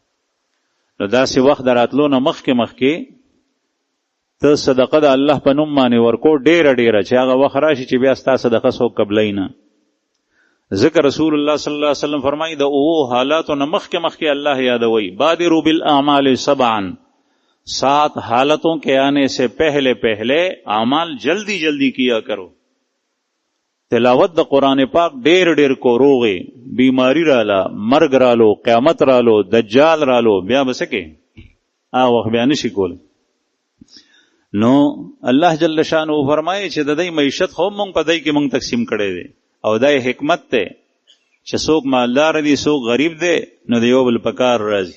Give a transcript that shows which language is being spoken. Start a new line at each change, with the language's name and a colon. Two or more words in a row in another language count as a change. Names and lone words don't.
Pashto: نو داسې وخت د راتلو نه مخکې ته صدقه د الله په نوم باندې ورکو ډیره ډیره چې هغه وخت راشي چې بیا ستا صدقه څوک قبلوي نه. ذکر رسول الله صلی الله علیه وسلم فرمایي د اوه حالاتو نه مخکې الله یادوي.
Arabic: بادروا بالاعمال سبعا،
Urdu: 7 حالتوں کے آنے سے پہلے پہلے اعمال جلدی جلدی کیا کرو.
Pashto: تلاوت د قرآن پاک ډیر ډیر کو، روغې بیماری رااله، مرګ رالو، قیامت رالو، دجال رالو، بیا بسکه وخت بیا نشي کولی. نو الله جل شانه فرمایي چې د دې معیشت خو مونږ په دای کې مونږ تقسیم کړي دي، او دای حکمت ته چې څوک مالدار دي څوک غریب دي، نو د یو بل پکار راځي.